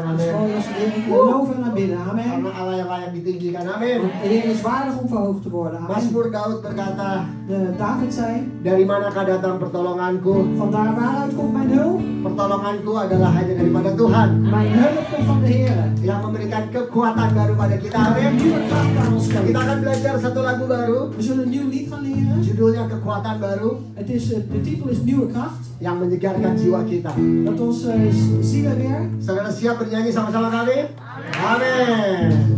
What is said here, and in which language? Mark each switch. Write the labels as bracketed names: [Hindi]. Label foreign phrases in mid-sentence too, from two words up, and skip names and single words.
[Dutch] Het is [Indonesian] Amin. [Dutch] mooi als we de Heer kunnen loven en aanbidden. Amen. [Indonesian] Karena Allah yang layak ditinggikan. Amin. [Dutch] Want de Heer is waardig om verhoogd te worden. Amen. [Indonesian] Mazmur Daud berkata, [Dutch] David zei, [Indonesian] dari manakah datang pertolonganku? [Dutch] vandaar waaruit komt mijn hulp? [Indonesian] Pertolonganku adalah hanya daripada Tuhan [Dutch] Mijn hulp komt van de Heer. [Indonesian] yang memberikan kekuatan baru pada kita. [Dutch] Een [Indonesian] Amin. [Dutch] nieuwe kracht aan ons [Indonesian] Kita [Dutch] geeft. [Indonesian] akan belajar satu lagu baru. [Dutch] We zullen een nieuw lied gaan leren. [Indonesian] Judulnya Kekuatan Baru [Dutch] Het is, de titel is Nieuwe Kracht. [Indonesian] yang menyegarkan jiwa kita. [Dutch] Dat ons zielen weer. [Indonesian] Saudara siap bernyanyi sama-sama kami? Amin.